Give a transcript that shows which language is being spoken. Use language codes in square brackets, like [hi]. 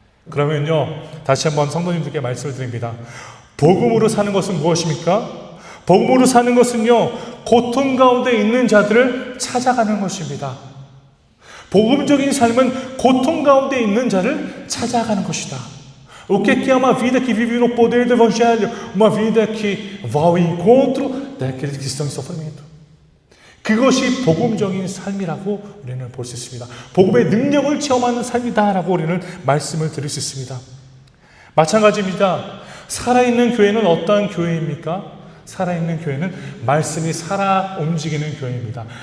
[ko] 그러면요, 다시 한번 성도님들께 말씀을 드립니다. 복음으로 사는 것은 무엇입니까? 복음으로 사는 것은요, 고통 가운데 있는 자들을 찾아가는 것입니다. 복음적인 삶은 고통 가운데 있는 자를 찾아가는 것이다. [pt] O que é uma vida que vive no poder do Evangelho? Uma vida que vai ao encontro daqueles que estão em sofrimento. [ko] 그것이 복음적인 삶이라고 우리는 볼 수 있습니다. 복음의 능력을 체험하는 삶이다라고 우리는 말씀을 드릴 수 있습니다. 마찬가지입니다. 살아있는 교회는 어떠한 교회입니까? 살아있는 교회는 말씀이 살아 움직이는 교회입니다.